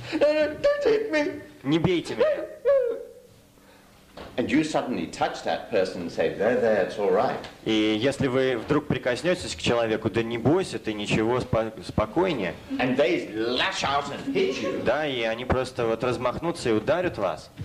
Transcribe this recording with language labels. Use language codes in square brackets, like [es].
[en] Don't hit me. [ru] Не бейте меня. [en] And you suddenly touch that person and say, there, it's all right. [ru] И если вы вдруг прикоснетесь к человеку, да не бойся, ты ничего, спокойнее. [en] And they lash out and hit you. [ru] Да, и они просто вот размахнутся и ударят вас.